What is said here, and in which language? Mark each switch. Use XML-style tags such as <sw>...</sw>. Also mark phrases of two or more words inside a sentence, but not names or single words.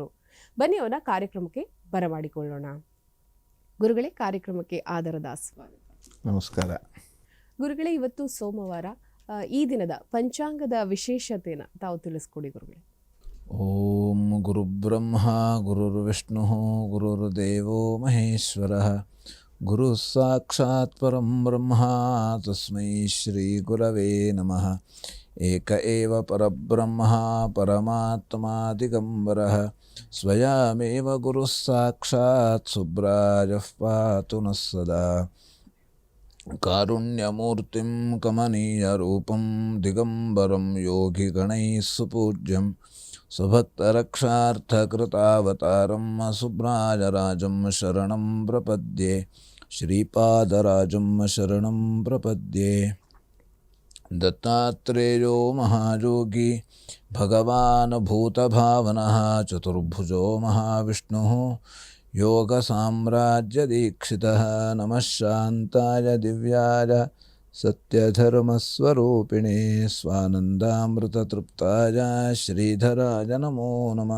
<kn>ಬನ್ನಿ ಅವನ ಕಾರ್ಯಕ್ರಮಕ್ಕೆ ಬರಮಾಡಿಕೊಳ್ಳೋಣ. ಗುರುಗಳೇ, ಕಾರ್ಯಕ್ರಮಕ್ಕೆ ಆದರದ ಸ್ವಾಗತ. ನಮಸ್ಕಾರ. ಗುರುಗಳೇ, ಇವತ್ತು ಸೋಮವಾರ. ಈ ದಿನದ ಪಂಚಾಂಗದ ವಿಶೇಷತೆಯನ್ನು ತಾವು ತಿಳಿಸ್ಕೊಡಿ ಗುರುಗಳೇ.</kn> <sa>ಓಂ ಗುರುಬ್ರಹ್ಮ ಗುರುರ್ವಿಷ್ಣು ಗುರುರ್ದೇವೋ ಮಹೇಶ್ವರಃ ಗುರು ಸಾಕ್ಷಾತ್ ಪರಂ ಬ್ರಹ್ಮ ತಸ್ಮೈ ಶ್ರೀ ಗುರವೇ ನಮಃ. ಏಕ ಏವ ಪರಬ್ರಹ್ಮ ಪರಮಾತ್ಮ ದಿಗಂಬರಃ ಸ್ವಯಮೇವ ಗುರು ಸಾಕ್ಷಾತ್ ಸುಬ್ರಾಜಃ ಪಾತು ನಃ ಸದಾ. ಕಾರುಣ್ಯಮೂರ್ತಿಂ ಕಮನೀಯ ರೂಪಂ ದಿಗಂಬರಂ ಯೋಗಿ ಗಣೈಃ ಸುಪೂಜ್ಯಂ ಸ್ವಭಕ್ತರಕ್ಷಾರ್ಥಕೃತಾವತಾರಂ ಸುಬ್ರಾಜರಾಜಂ ಶರಣಂ ಪ್ರಪದ್ಯೆ. ಶ್ರೀಪಾದರಾಜಂ ಶರಣಂ ಪ್ರಪದ್ಯೆ. ದತ್ತಾತ್ರೇಯೋ ಮಹಾಯೋಗಿ ಭಗವಾನ್ ಭೂತಭಾವನಃ ಚತುರ್ಭುಜೋ ಮಹಾವಿಷ್ಣುಃ ಯೋಗ ಸಾಮ್ರಾಜ್ಯ ದೀಕ್ಷಿತಃ. ನಮಃ ಶಾಂತಾಯ ದಿವ್ಯಾಯ ಸತ್ಯಧರ್ಮಸ್ವರೂಪಿಣೇ ಸ್ವಾನಂದಾಮೃತತೃಪ್ತಾಯ ಶ್ರೀಧರಾಯ ನಮೋ ನಮಃ.</sa>